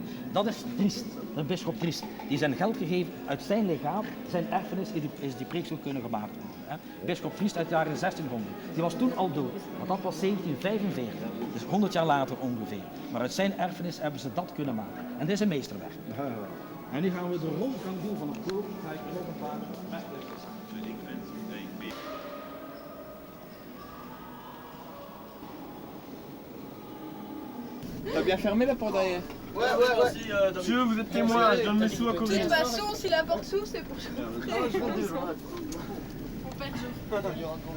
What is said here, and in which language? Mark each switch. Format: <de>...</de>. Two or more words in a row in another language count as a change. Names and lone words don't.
<nl>Dat is Triest, de bisschop Triest. Die zijn geld gegeven uit zijn legaat, zijn erfenis is die preek zou kunnen gemaakt worden. Hè? Bisschop Triest uit de jaren 1600. Die was toen al dood, want dat was 1745. Dus 100 jaar later ongeveer. Maar uit zijn erfenis hebben ze dat kunnen maken. En dit is een meesterwerk. En nu gaan we de rondgang doen van het koor. Ga ik nog een paar werkelijkheden.</nl> <fr>T'as bien fermé la porte derrière? Ouais. Monsieur, vous êtes témoin, je donne mes sous à De Corinne. toute façon, si la porte s'ouvre, c'est pour chauffer. On perd jour.</fr>